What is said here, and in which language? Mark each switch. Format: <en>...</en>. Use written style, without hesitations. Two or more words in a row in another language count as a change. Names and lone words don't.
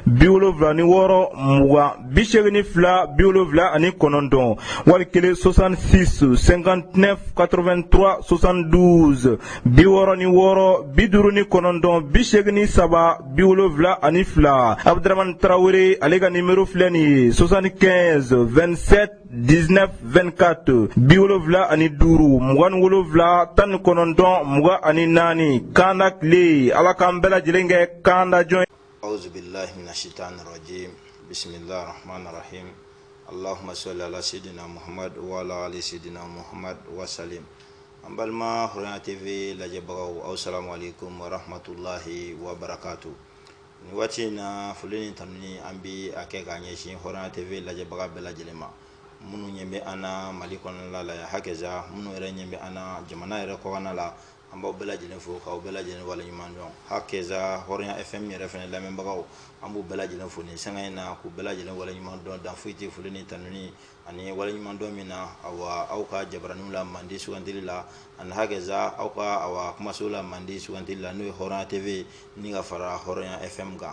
<bm>76 20 82 79 wali kelen 66 59 83 72 66 59 83 72 Abdramane Traoré ale ka nimero filɛ nin ye 75 27 19 24 75 27 19 Kanda kle ala k'an bɛɛ lajɛlen kɛ kanda jɔn.</bm> <ar>أعوذ بالله من الشيطان الرجيم. بسم الله الرحمن الرحيم. اللهم صل على سيدنا محمد وعلى آل سيدنا محمد وسلم.</ar> <bm>An balima Hɔrɔnya TV lajɛbagaw</bm> <ar>السلام عليكم ورحمة الله وبركاته.</ar> <bm>Ni waati na foli ni tanuni an bi a kɛ ka ɲɛsin Hɔrɔnya TV lajɛbaga bɛɛ lajɛlen ma. Minnu ɲɛ bɛ an na Mali kɔnɔna la hakɛza minnu yɛrɛ ɲɛ bɛ an na jamana yɛrɛ kɔkan la an b'aw bɛɛ lajɛlen fo k'aw bɛɛ lajɛlen waleɲuman dɔn. Hakɛza Hɔrɔnya FM yɛrɛ fɛnɛ lamɛnbagaw an b'u bɛɛ lajɛlen fo nin sanga in na k'u bɛɛ lajɛlen waleɲuman dɔn dan foyi tɛ foli ni tanuni ani waleɲuman dɔn min na aw ka jabaraniw la mandi sugantili la ani hakɛza aw ka kumaso la mandi sugantili la n'o ye Hɔrɔnya TV ni ka fara Hɔrɔnya FM kan.</bm>